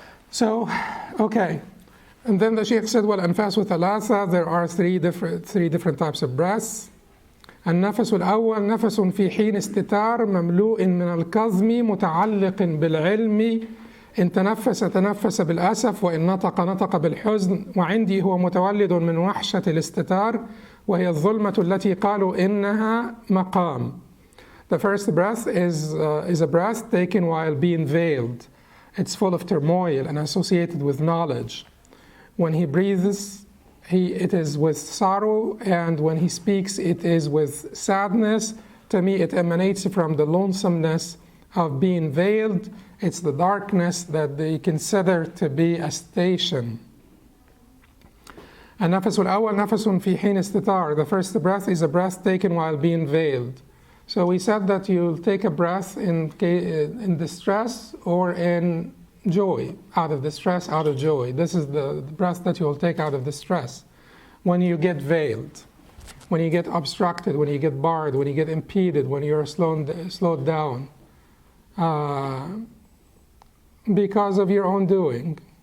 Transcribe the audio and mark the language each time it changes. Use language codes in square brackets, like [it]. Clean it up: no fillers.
[en] So, okay. And then the Shaykh said, [ar] وَالْأَنْفَاسُ ثَلَاثَةٌ. [en] There are three different types of breaths. [ar] النفس الأول نفس في حين استتار مملوء من الكظم متعلق بالعلم إن تنفس تنفس بالأسف وإن نطق نطق بالحزن وعندي هو متولد من وحشة الاستتار وهي الظلمة التي قالوا إنها مقام. [en] The first breath is a breath taken while being veiled. It's full of turmoil and associated with knowledge. When he breathes, it is with sorrow, and when he speaks, it is with sadness. To me, it emanates from the lonesomeness of being veiled. It's the darkness that they consider to be a station. [ar] النفس الأول نفس في حين استتار. [en] The first breath is a breath taken while being veiled. So we said that you'll take a breath in distress or in joy, out of distress, out of joy. This is the breath that you'll take out of distress. When you get veiled, when you get obstructed, when you get barred, when you get impeded, when you're slowed down because of your own doing.